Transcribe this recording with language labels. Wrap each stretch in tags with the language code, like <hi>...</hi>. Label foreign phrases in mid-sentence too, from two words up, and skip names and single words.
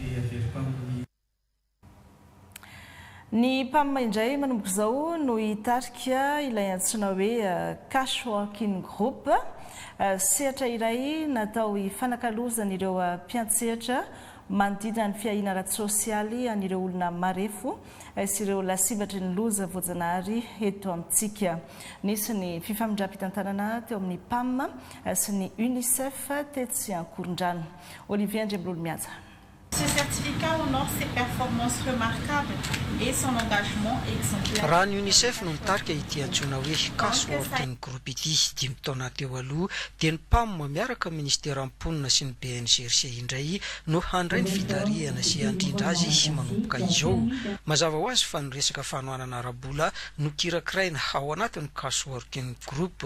<mg>Ny mpamima indray manomboka izao no hitarika ilay antsoina hoe Cash Working Group, sehatra iray natao hifanankalozana ireo mpiantsehatra manodidina ny fiahiana ara-tsosialy an'ireo olona marefo sy ireo lasibatry ny loza voajanahary eto amintsika. Nisy ny fifamindram-pitantanana teo amin'ny PAM sy ny UNICEF teto sy Ankorondrano. Olivier Ndrembololo-Miaja.</mg> <fr>Ce certificat honore ses performances remarquables et son engagement exemplaire.</fr> <mg>Raha ny UNICEF no nitarika ity antsoina hoe Cash Working Group ity 5 taona teo aloha dia ny PAM miaraka ministera amponina sy ny BNGRC indray no handray ny fitarihana sy handrindra azy manomboka izao. Mazava ho azy fa ny resaka fanohanana ara-bola no kirakiraina ao anatin'ny Cash Working Group.</mg>